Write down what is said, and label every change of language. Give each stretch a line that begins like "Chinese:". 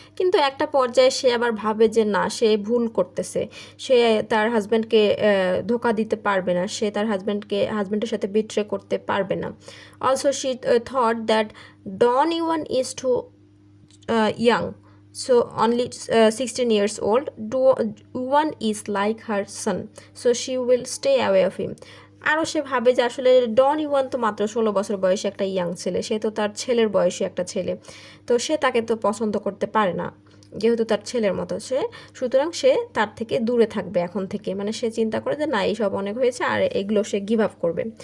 Bangla: কিন্তু একটা পর্যায়ে সে আবার ভাবে যে না, সে ভুল করতেছে, সে তার হাজব্যান্ডকে ধোকা দিতে পারবে না, সে তার হাজব্যান্ডের সাথে বিট্রে করতে পারবে না।
English: Also she thought that Don Ewan is too young, so only 16 years old. One is like her son, so she will stay away of him.
Bangla: আরও সে ভাবে যে আসলে ডন ইওয়ান তো মাত্র 16 বছর বয়সী একটা ইয়াং ছেলে, সে তো তার ছেলের বয়সী একটা ছেলে, তো সে তাকে তো পছন্দ করতে পারে না, যেহেতু তার ছেলের মতো সুতরাং সে তার থেকে দূরে থাকবে এখন থেকে। মানে সে চিন্তা করে যে না, এইসব অনেক হয়েছে, আর এগুলো সে গিভ আপ করবে।